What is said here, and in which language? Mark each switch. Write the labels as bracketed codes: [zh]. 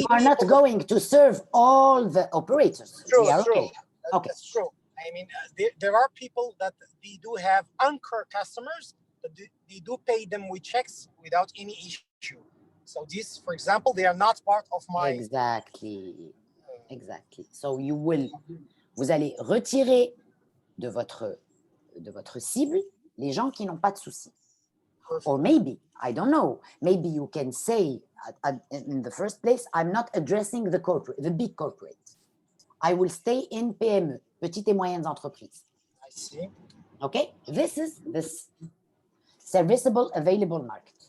[en] you are not going to serve all the operators. True, yeah, true. okay. Okay. That's true. There are people that they do have anchor customers, but they do pay them with checks without any issue. So this, for example, they are not part of my... Exactly. [fr] So vous allez retirer de votre cible les gens qui n'ont pas de soucis. [en] Or maybe, I don't know, maybe you can say in the first place, I'm not addressing the big corporate. I will stay in PME, [fr] petites et moyennes entreprises. [en] I see. Okay, this is this serviceable available market.